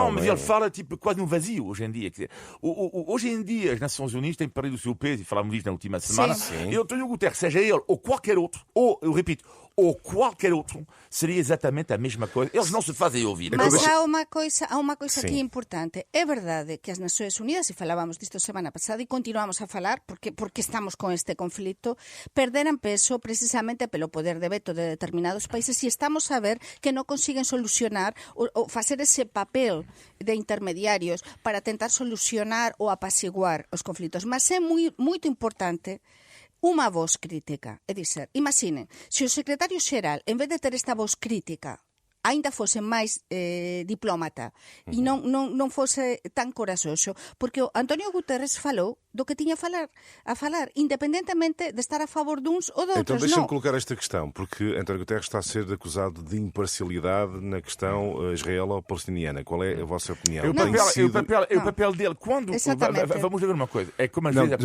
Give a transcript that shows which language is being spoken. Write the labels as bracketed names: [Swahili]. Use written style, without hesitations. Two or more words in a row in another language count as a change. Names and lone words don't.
[Portuguese] Não, mas ele fala quase no vazio hoje em dia. Hoje em dia, as Nações Unidas têm perdido o seu peso, e falámos disto na última semana, e António Guterres, seja ele ou qualquer outro, ou, eu repito, ou qualquer outro, seria exatamente a mesma coisa. Eles não se fazem ouvir. Mas há uma coisa aqui importante. [Galician] É verdade que as Nações Unidas, e falábamos disto semana passada, e continuamos a falar, porque estamos con este conflito, perderan peso precisamente pelo poder de veto de determinados países, e estamos a ver que non consiguen solucionar ou facer ese papel de intermediarios para tentar solucionar ou apaciguar os conflitos. Mas é moito importante unha voz crítica. É dizer, imaginen, se o secretario xeral, en vez de ter esta voz crítica, aínda fose máis diplómata e non fose tan coraxoso, porque o António Guterres falou do que tiña a falar, independentemente de estar a favor duns ou de outros. [Portuguese] Então deixa-me colocar esta questão, porque António Guterres está a ser acusado de imparcialidade na questão israelo-palestiniana. Qual é a vossa opinião? O papel dele, quando... Vamos ver uma coisa. É como às vezes...